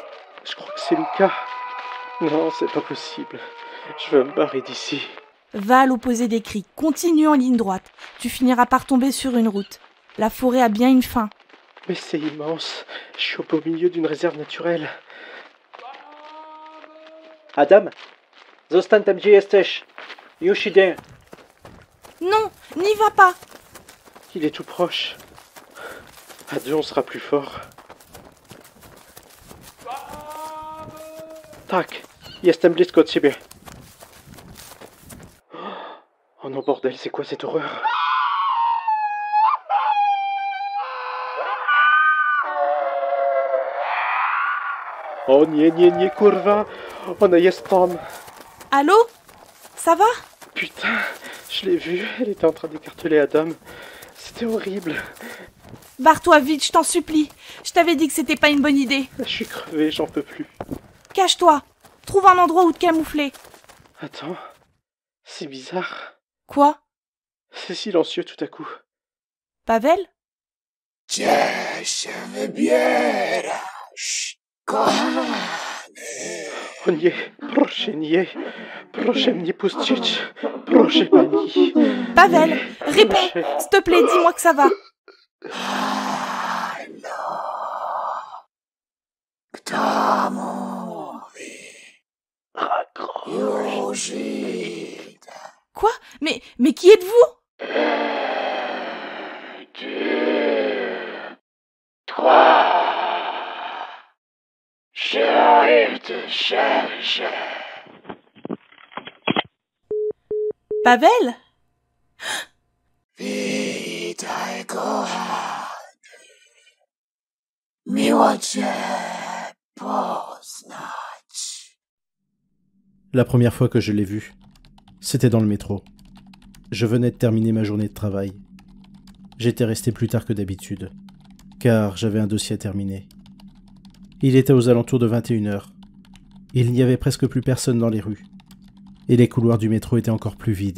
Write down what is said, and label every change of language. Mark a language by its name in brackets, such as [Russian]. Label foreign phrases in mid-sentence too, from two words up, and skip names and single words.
[French] Je crois que c'est Lucas. Non, c'est pas possible. Je veux me barrer d'ici. Va à l'opposé des cris, continue en ligne droite. Tu finiras par tomber sur une route. La forêt a bien une fin. Mais c'est immense. Je suis au beau milieu d'une réserve naturelle. [Polish] Adam, zostań tam gdzie jesteś. Już idę. [French] Non, n'y va pas. Il est tout proche. À deux, on sera plus fort. [Polish] Tak, jestem blisko od ciebie. [French] Oh non, bordel, c'est quoi cette horreur? [Polish] Oh nie, kurwa! Ona jest tam! [French] Allô? Ça va? Putain, je l'ai vue, elle était en train d'écarteler Adam. C'était horrible. Barre-toi vite, je t'en supplie. Je t'avais dit que c'était pas une bonne idée. Je suis crevé, j'en peux plus. Cache-toi. Trouve un endroit où te camoufler. Attends, c'est bizarre. Quoi? C'est silencieux tout à coup. Pavel? [Polish] Gdzie się wybierasz, kochany? O nie, proszę mnie puścić. Proszę pani. [French] Pavel, réponds. S'il te plaît, dis-moi que ça va. [Polish] Halo, kto mówi? Już idę. [French] Quoi? Mais qui êtes-vous? 2, 3, j'arrive te chercher. Pavel? [Polish] Witaj, kochany. Miło cię poznać. [French] La première fois que je l'ai vu, c'était dans le métro. Je venais de terminer ma journée de travail. J'étais resté plus tard que d'habitude, car j'avais un dossier à terminer. Il était aux alentours de 21h. Il n'y avait presque plus personne dans les rues, et les couloirs du métro étaient encore plus vides.